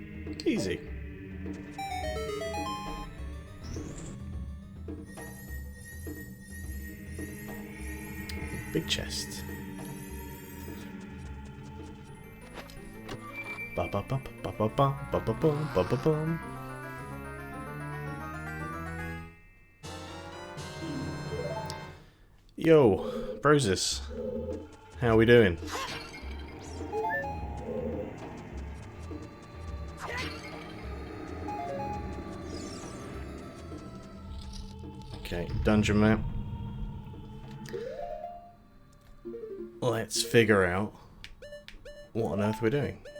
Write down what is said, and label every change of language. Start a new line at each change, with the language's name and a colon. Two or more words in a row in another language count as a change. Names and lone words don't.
English: Easy. Big chest. Ba ba ba ba ba ba ba ba ba ba ba ba. Yo, Brosis, how are we doing? Okay, dungeon map. Let's figure out what on earth we're doing.